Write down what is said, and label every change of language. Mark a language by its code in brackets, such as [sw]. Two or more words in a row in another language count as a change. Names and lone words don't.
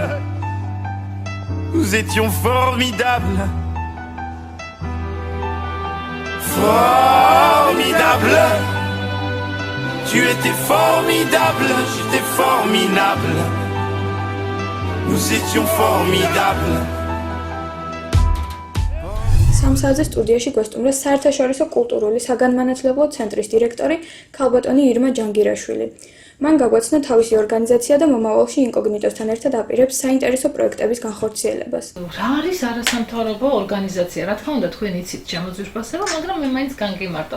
[fr] Nous étions formidables. Formidable. Tu étais formidable, j'étais formidable. Nous étions formidables. [ka] სამსაათზე სტუდიაში გვესტუმრეს საერთაშორისო კულტურული საგანმანათლებლო ცენტრის დირექტორი ქალბატონი ირმა ჯანგირაშვილი. მან გაგვაცნო თავისი ორგანიზაცია და მომავალში ინკოგნიტოსთან ერთად აპირებს საინტერესო პროექტების განხორციელებას. რა არის არასამთავრობო ორგანიზაცია? რა თქმა უნდა, თქვენ იცით შემოძვირთვასება, მაგრამ მე მაინც განგიმარტავ.